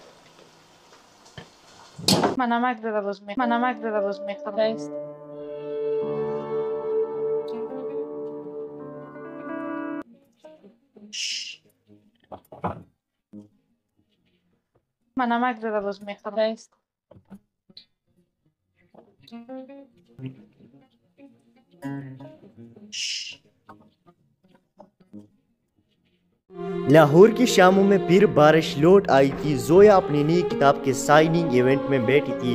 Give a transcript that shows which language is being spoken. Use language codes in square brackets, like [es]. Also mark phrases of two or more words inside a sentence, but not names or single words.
[fa] من نمک زده باز میخورم. من نمک زده باز میخورم. [ur] لاہور کی شاموں میں پھر بارش لوٹ آئی تھی. زویا اپنی نئی کتاب کے سائننگ ایونٹ میں بیٹھی تھی.